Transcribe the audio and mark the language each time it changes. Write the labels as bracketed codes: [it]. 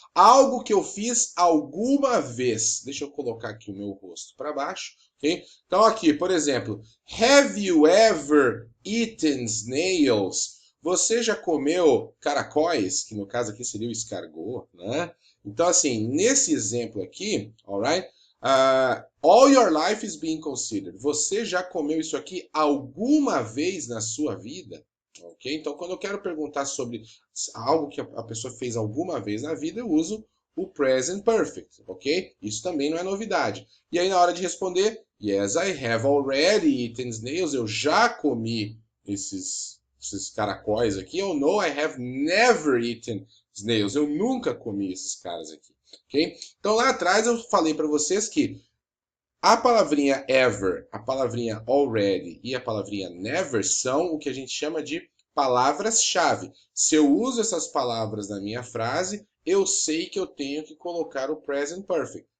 [pt] Algo que eu fiz alguma vez. Deixa eu colocar aqui o meu rosto para baixo, ok? Então, aqui, por exemplo, [en] have you ever eaten snails? [pt] Você já comeu caracóis, que no caso aqui seria o escargot, né? Então, assim, nesse exemplo aqui, [en] alright? All your life is being considered. [pt] Você já comeu isso aqui alguma vez na sua vida? Ok? Então, quando eu quero perguntar sobre algo que a pessoa fez alguma vez na vida, eu uso o present perfect, ok? Isso também não é novidade. E aí, na hora de responder, [en] yes, I have already eaten snails. [pt] Eu já comi esses caracóis aqui. Ou [en] no, I have never eaten snails. [pt] Eu nunca comi esses caras aqui, ok? Então lá atrás eu falei para vocês que a palavrinha ever, a palavrinha already e a palavrinha never são o que a gente chama de palavras-chave. Se eu uso essas palavras na minha frase, eu sei que eu tenho que colocar o present perfect.